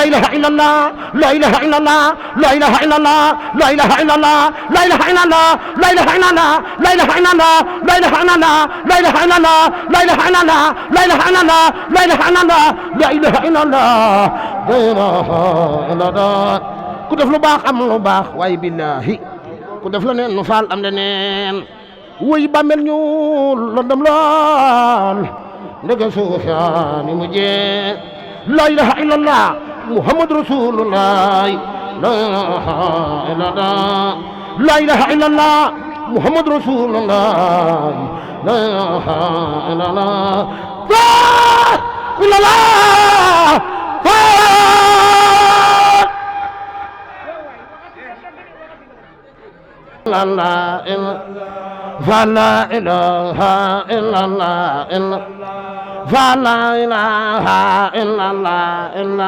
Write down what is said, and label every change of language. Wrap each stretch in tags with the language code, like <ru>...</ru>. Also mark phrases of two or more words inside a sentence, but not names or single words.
<ar>إله إلا الله لا إله إلا الله لا إله إلا الله لا إله إلا الله لا إله إلا الله لا إله إلا الله لا إله إلا الله لا إله إلا الله لا إله إلا الله لا إله إلا الله لا إله إلا الله لا إله إلا الله لا إله إلا الله لا إله إلا الله</ar> <wo>ku def lu baax am lu baax waaye billahi ku def la neen nu faal am leneen wuy bàmmeel ñu lëndëm lool ndege suuf yaa ni mu jee</wo> <ar>لا إله إلا الله محمد رسول الله لا إله إلا الله لا إله إلا الله محمد رسول الله لا إله إلا الله لا إلا الله فلا إله إلا الله فلا إله إلا الله</ar>